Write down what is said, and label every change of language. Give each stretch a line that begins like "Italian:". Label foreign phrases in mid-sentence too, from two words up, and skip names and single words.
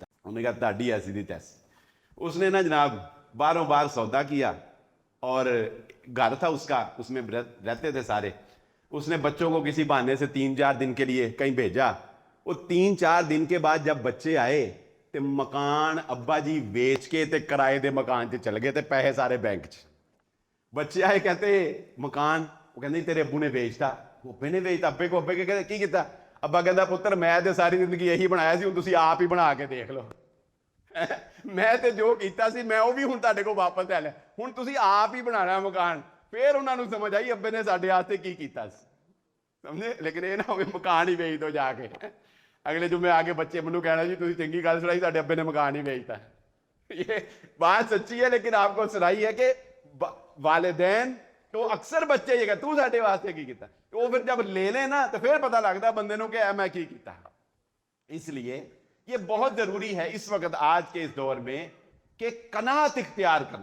Urdu: انہوں نے کہا
Punjabi: تہاڈی ایسی دی تیسی.
Urdu: اس نے نا جناب باہروں باہر سودا کیا، اور گھر تھا اس کا، اس میں رہتے تھے سارے. اس نے بچوں کو کسی بہانے سے 3-4 دن کے لیے کہیں بھیجا.
Punjabi: وہ 3-4 دن کے بعد جب بچے آئے تے مکان ابا جی بیچ کے تے کرائے دے مکان چ چل گئے تے پیسے سارے بینک چ.
Urdu: بچے آئے کہتے مکان، وہ کہتے تیرے ابو نے بیچتا.
Punjabi: ابے نے بیچتا؟ ابے کو ابے کے کہتے کی کیتا؟ ابا کہتا پتر میں تے ساری زندگی یہی بنایا سی، ہوں تسی آپ ہی بنا کے دیکھ لو. میں تے جو کیتا سی میں وہ بھی ہوں تہاڈے کو واپس لے لیا، ہوں تسی آپ ہی بنانا مکان. پھر انہوں نے سمجھ آئی ابے نے ساڈے واسطے کی کیتا سی، سمجھے.
Urdu: لیکن یہ نہ ہوئے مکان ہی بیچ دو جا کے.
Punjabi: اگلے جمعے آ کے بچے منو کہنا جی تسی چنگی گل سنائی، ساڈے ابے نے مکان ہی بیچتا.
Urdu: یہ بات سچی ہے، لیکن آپ کو سنائی ہے کہ والدین تو اکثر بچے یہ کہتے تو
Punjabi: ساڈے واسطے کی کیتا. وہ پھر جب لے لیں نا تو پھر پتہ لگتا بندے نو کہ میں کی کیتا.
Urdu: اس لیے یہ بہت ضروری ہے اس وقت آج کے اس دور میں کہ قناعت اختیار کرنا.